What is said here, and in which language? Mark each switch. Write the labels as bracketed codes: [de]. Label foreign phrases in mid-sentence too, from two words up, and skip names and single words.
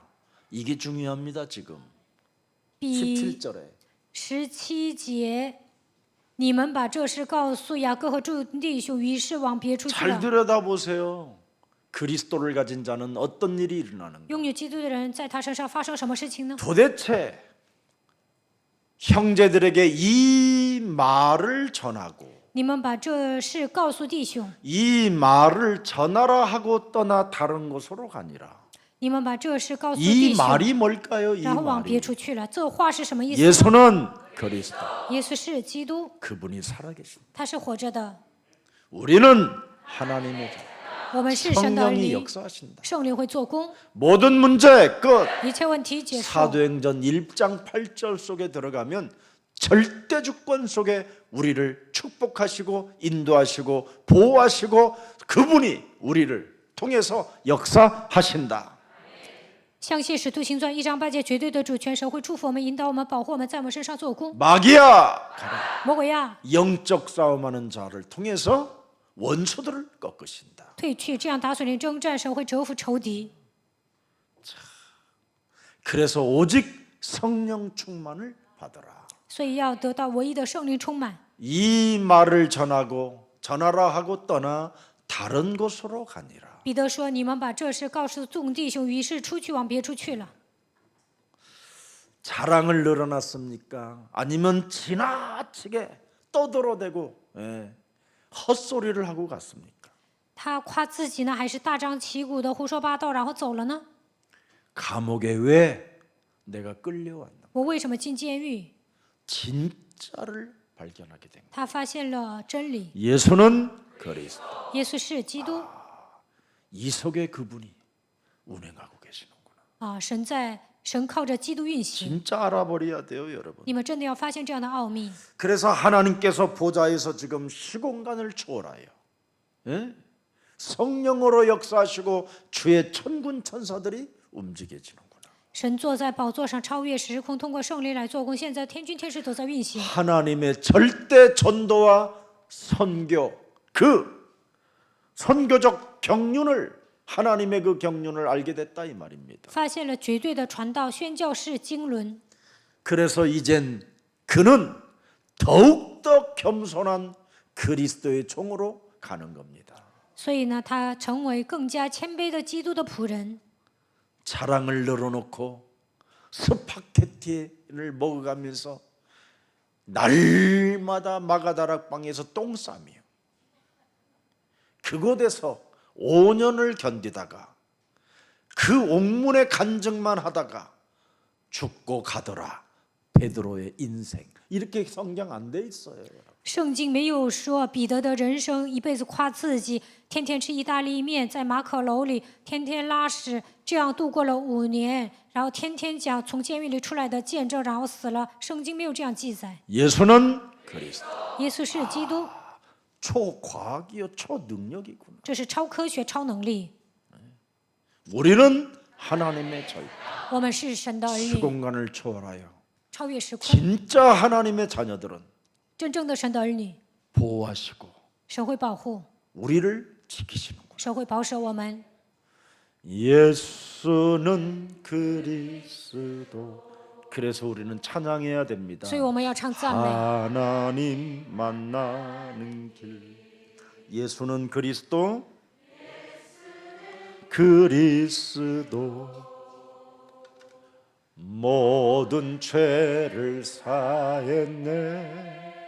[ko] 이게 중요합니다 지금. [zh] 第 [ko] 17절에 [zh] 17 节，你们把这事告诉雅各和众弟兄，于是往别处去 [ko] 잘 [zh] 了。 [ko] 들여다보세요. 그리스도를 가진 자는 어떤 일이 일어나는가? [zh] 拥有基督的人，在他身上发生什么事情呢？ [ko] 도대체 형제들에게 이 말을 전하고 [zh] 你们把这事告诉弟兄， [ko] 이 말을 전하라 하고 떠나 다른 곳으로 가니라. [zh] 你们把这事告诉 [ko] 이 [zh] 弟兄， [ko] 말이 뭘까요? 이 [zh] 然后往别 [ko] 말이 [zh] 处去了。这话是什么意思呢？ [ko] 예수는 그리스도, [zh] 耶稣是基督， [ko] 그분이 살아계신다. [zh] 他是活着的。 [ko] 우리는 하나님의 자, [zh] 我们是神的儿 [ko] 성령이 [zh] 女， [ko] 역사하신다. [zh] 圣灵会做工， [ko] 모든 문제 끝. [zh] 一切问题结束。 [ko] 사도행전 1장 8절 속에 들어가면 절대 주권 속에 우리를 축복하시고 인도하시고 보호하시고 그분이 우리를 통해서 역사하신다. [zh] 相信使徒行传1章8节，绝对的主权神会祝福我们、引导我们、保护我们，在我们身上做工。 [ko] 마귀야, [zh] 魔鬼呀， [ko] 영적 싸움하는 자를 통해서 원수들을 꺾으신다. [zh] 退去，这样打水灵征战，神会折服仇敌。 [ko] 그래서 오직 성령 충만을 받으라. [zh] 所以要得到唯一的圣灵充满。 [ko] 이 말을 전하라 하고 떠나 다른 곳으로 가니라. [zh] 彼得说：“你们把这事告诉众弟兄，于是出去往别处去了。 [ko] 자랑을 늘어났습니까? 아니면 지나치게 떠들어대고 헛소리를 하고 갔습니까? [zh] 他夸自己呢，还是大张旗鼓的胡说八道，然后走了呢？ [ko] 감옥에 왜 내가 끌려왔나? [zh] 我为什么进监狱？ [ko] 진짜를 발견하게 된 거예요. [zh] 他发现了真理， [ko] 예수는 그리스도. [zh] 耶稣是基督 [ko] 이 속에 그분이 운행하고 계시는구나. [zh] 啊！神靠着基督运行。 [ko] 진짜 알아버려야 돼요, 여러분. [zh] 你们真的要发现这样的奥秘。 [ko] 그래서 하나님께서 보좌에서 지금 시공간을 초월하여 성령으로 역사하시고 주의 천군 천사들이 움직여지는구나. [zh] 神坐在宝座上，超越时空，通过圣灵来做工。现在天君天使都在运行。 [ko] 하나님의 절대 전도와 선교, 그 선교적 경륜을 하나님의 그 경륜을 알게 됐다 이 말입니다. [zh] 发现了绝对的传道宣教士经纶， [ko] 그래서 이젠 그는 더욱더 겸손한 그리스도의 종으로 가는 겁니다. [zh] 所以呢，他成为更加谦卑的基督的仆人。 [ko] 자랑을 늘어놓고 스파게티를 먹어가면서 날마다 마가다락방에서 똥 싸며 그곳에서 5년을 견디다가 그 옥문의 간증만 하다가 죽고 가더라. 베드로의 인생. 이렇게 성경 안 돼 있어요. [zh] 圣经没有说彼得的人生一辈子夸自己，天天吃意大利面，在马可楼里天天拉屎，这样度过了5年，然后天天讲从监狱里出来的见证，然后死了。圣经没有这样记载。 [ko] 예수는 그리스도. [zh] 耶稣是基督， [ko] 초과학이요, 초능력이구나. [zh] 这是超科学、超能力。 [ko] 우리는 하나님의 절, [zh] 我们是神的儿女， [ko] 시공간을 초월하여 [zh] 超越时空。 [ko] 진짜 하나님의 자녀들은 [zh] 真正的神的儿女， [ko] 보호하시고 [zh] 神会保护， [ko] 우리를 지키시는구나. [zh] 神会保守我们。 [ko] 예수는 그리스도. 그래서 우리는 찬양해야 됩니다. [zh] 所以我们要唱赞美。 [ko] 하나님 만나는 길. 예수는 그리스도. 그리스도. 모든 죄를 사했네.